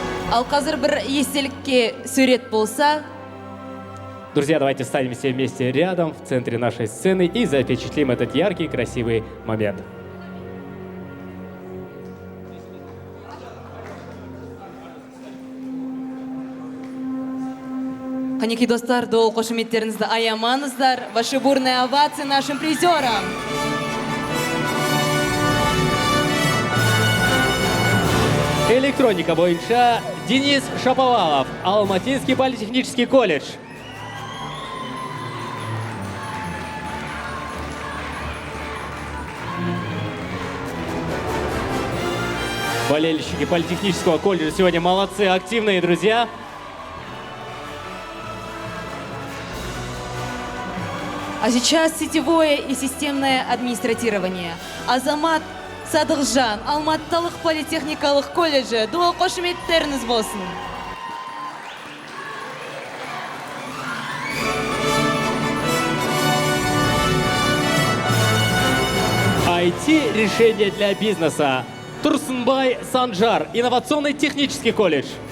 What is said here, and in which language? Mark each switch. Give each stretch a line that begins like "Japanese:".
Kazakh: Ал қазір бір естелікке сурет болса.
Russian: Друзья, давайте станем все вместе рядом в центре нашей сцены и запечатлим этот яркий, красивый момент.
Kazakh: Қанекей достар, дол қошеметтеріңізді аямаңыздар.
Russian: Ваши бурные овации нашим призерам.
Kazakh: Электроника бойынша
Russian: Денис Шаповалов, Алматинский политехнический колледж. Болельщики политехнического колледжа сегодня молодцы, активные друзья. А сейчас сетевое и системное администратирование.
Kazakh: Азамат Садықжан, Алматылық политехникалық колледжі. Дол қошеметтеріңіз болсын.
Russian: IT-решения для бизнеса. Турсынбай Санжар, инновационный технический колледж.